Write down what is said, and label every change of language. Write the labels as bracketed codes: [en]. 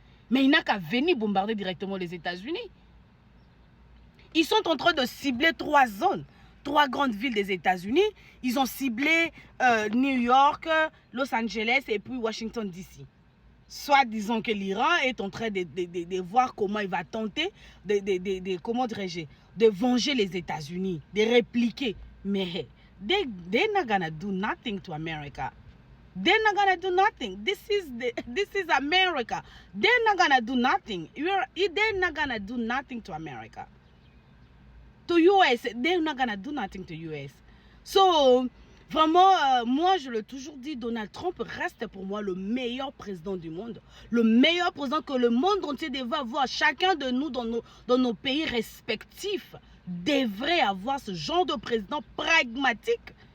[fr] Mais il n'a qu'à venir bombarder directement les États-Unis. Ils sont en train de cibler 3 zones, 3 grandes villes des États-Unis. Ils ont ciblé New York, Los Angeles et puis Washington DC. Soit disons que l'Iran est en train de voir comment il va tenter comment dirais-je, de venger les États-Unis, de répliquer. [en] Mais they're not gonna do nothing to America. They're not gonna do nothing. This is America. They're not gonna do nothing. They're not gonna do nothing to America. To US, they're not gonna do nothing to US. [fr] So, vraiment, moi je l'ai toujours dit, Donald Trump reste pour moi le meilleur président du monde. Le meilleur président que le monde entier devrait avoir. Chacun de nous dans nos pays respectifs devrait avoir ce genre de président pragmatique.